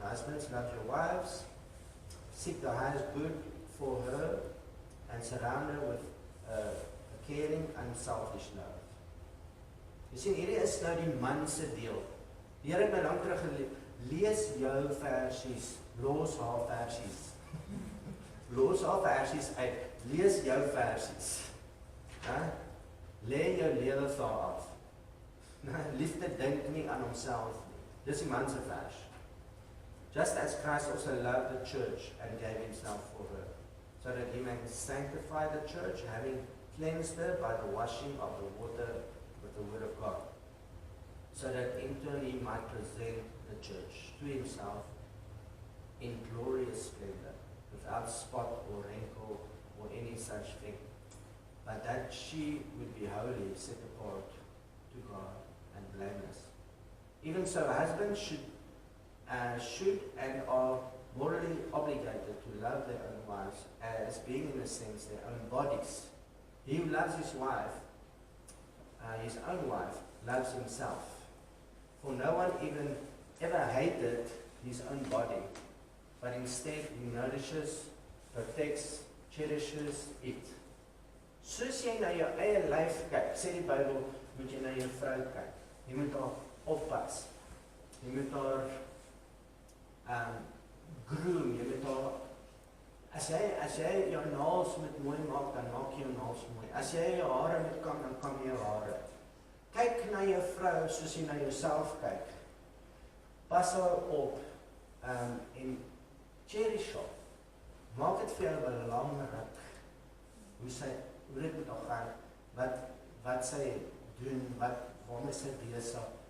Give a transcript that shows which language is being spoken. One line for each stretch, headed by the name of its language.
English: Husbands, love your wives, seek the highest good for her, and surround her with a caring, unselfish love.
Afrikaans: Jy sien, hierdie is nou die man se deel. Die Here het my lank terug lees jou versies, los haar versies. Los haar versies uit, lees jou versies. Lê jou lewe vir haar af. Liefde dink nie aan homself nie. Dis die man se vers.
English: Just as Christ also loved the church and gave himself for her, so that he may sanctify the church, having cleansed her by the washing of the water with the word of God, so that in turn he might present the church to himself in glorious splendor, without spot or wrinkle or any such thing, but that she would be holy, set apart to God and blameless. Even so, husbands should and are morally obligated to love their own wives as being, in a sense, their own bodies. He who loves his wife, his own wife, loves himself. For no one even ever hated his own body, but instead he nourishes, protects, cherishes it.
Afrikaans: Soos jy na jou eie lyf kyk, sê die Bybel, moet jy na jou vrou kyk. Jy moet haar oppas. Jy moet haar groom, jy moet haar, as jy jou naels moet mooi maak, dan maak jy jou naels mooi. As jy jou hare moet kam, dan kam jy jou hare. Kyk na jou vrou soos jy na jouself kyk. Pas haar op en cherish haar. Maak dit vir jou belangrik. Hoe dit moet gaan, wat sy doen, waarmee sy besig.